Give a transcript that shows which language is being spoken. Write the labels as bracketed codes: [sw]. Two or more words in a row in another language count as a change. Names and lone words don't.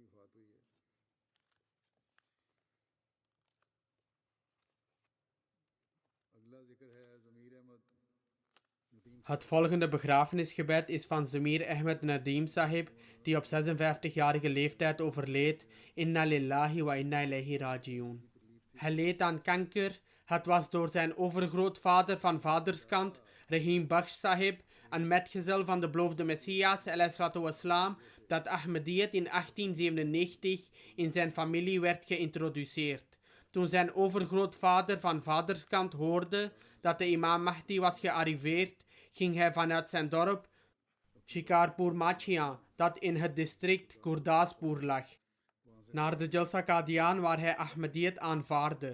[nl] Het volgende begrafenisgebed is van Zamir Ahmed Nadeem Sahib, die op 56-jarige leeftijd overleed. [ar] إنا لله وإنا إليه راجعون. [nl] Hij leed aan kanker. Het was door zijn overgrootvader van vaderskant, Rahim Bakhsh Sahib, een metgezel van de beloofde Messias, wassalam, dat Ahmadiyyat in 1897 in zijn familie werd geïntroduceerd. Toen zijn overgrootvader van vaderskant hoorde dat de imam Mahdi was gearriveerd, ging hij vanuit zijn dorp Shikarpur Machian, dat in het district Gurdaspur lag, naar de Jalsa Qadian waar hij Ahmadiyyat aanvaarde.